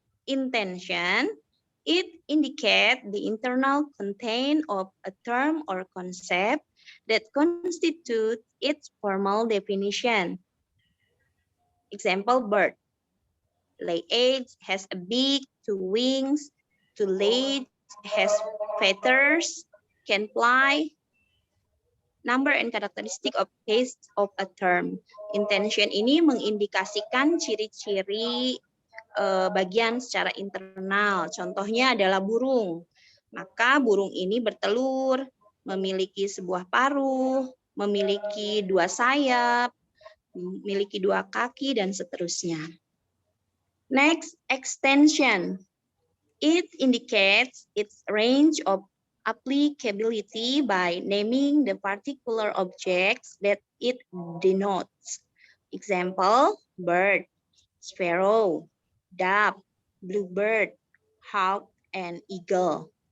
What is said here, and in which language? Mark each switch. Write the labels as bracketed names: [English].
[English] Intention, it indicates the internal content of a term or concept that constitutes its formal definition. Example, bird. Lay eggs, has a beak, two wings, two legs, has feathers, can fly. Number and characteristic of case of a term. [Indonesian] Intention ini mengindikasikan ciri-ciri bagian secara internal. Contohnya adalah burung. Maka burung ini bertelur, memiliki sebuah paruh, memiliki dua sayap, memiliki dua kaki, dan seterusnya. [English] Next, extension. It indicates its range of applicability by naming the particular objects that it denotes. Example, bird, sparrow, dove, bluebird, hawk, and eagle.